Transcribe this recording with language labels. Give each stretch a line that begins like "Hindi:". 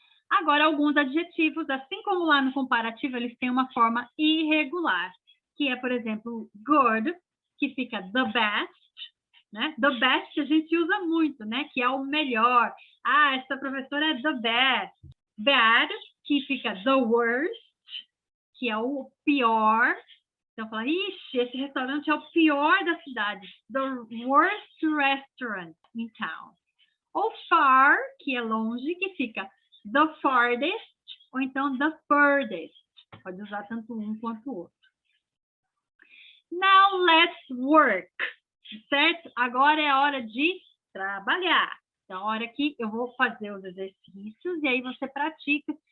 Portuguese: Agora, alguns adjetivos, assim como lá no comparativo, eles têm uma forma irregular, que é, por exemplo, good, que fica the best, né? The best a gente usa muito, né? Que é o melhor. Essa professora é the best. Bad, que fica the worst, que é o pior. Então, fala, esse restaurante é o pior da cidade.
English: The worst restaurant in town.
Portuguese: Ou far, que é longe, que fica the farthest, ou então the furthest. Pode usar tanto um quanto o outro.
English: Now, let's work.
Portuguese: Certo? Agora é a hora de trabalhar. Então, a hora que eu vou fazer os exercícios e aí você pratica.